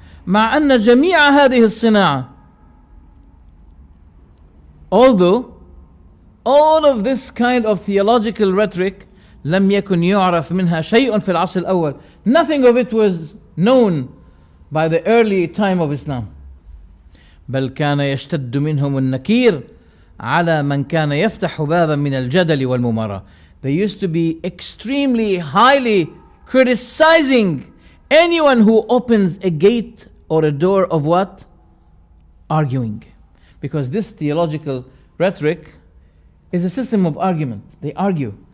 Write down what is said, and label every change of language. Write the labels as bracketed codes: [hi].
[ar] مع أن جميع هذه الصناعة. [en] Although all of this kind of theological rhetoric [ar] لم يكن يعرف منها شيء في العصر الأول. [en] Nothing of it was known by the early time of Islam. [ar] بل كان يشتد منهم النكير على من كان يفتح بابا من الجدل والممارة. [en] They used to be extremely highly criticizing anyone who opens a gate or a door of what? Arguing. Because this theological rhetoric is a system of argument. They argue.